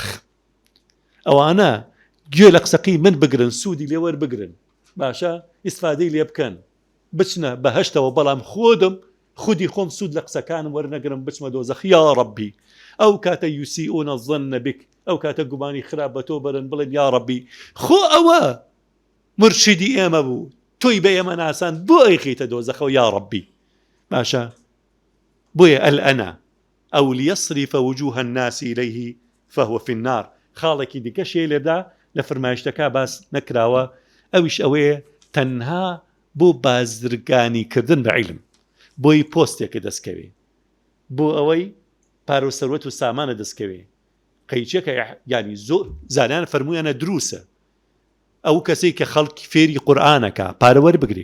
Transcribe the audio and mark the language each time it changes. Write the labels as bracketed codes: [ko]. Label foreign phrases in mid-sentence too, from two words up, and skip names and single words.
[ckb] ئەوانە گوێ لە قسەقی من بگرن، سوودی لێوەربگرن، باشە ئیسفادەی لێ بکەن، بچنە بەهەشتەوە، بەڵام خودی خۆم سوود لە قسەکانم وەرنەگرم بچمە دۆزەخ. یا ڕەبی ئەو کاتە [ar] یوسیئونە الظەن بک، [ckb] ئەو کاتە گومانی خراپ بە تۆ بەرن، بڵێن یا ڕەبی خۆ ئەوە مرشیدی ئێمە بوو، تۆی بە ئێمە ناسان، بۆ ئەیخیتە دۆزەخەوە یا ڕەبی. باشە بۆیە [ar] الأنا أو ليصرف وجوه الناس إليه فهو في النار. [ckb] خاڵێکی دیکەشێ لێدا لە فەرمایشتەکە باس نەکراوە، ئەویش ئەوەیە تەنها بۆ بازرگانی کردن بە عیلم، بۆی پۆستێکە دەستکەوێ، بۆ ئەوەی پارە و سەروەت و سامانە دەستکەوێ. قەیچێکە ینی زۆر زانیان فەرموویانە دروسە ئەو کەسەی کە خەڵکی فێری قورئانەکە پارەوەر بگرێ.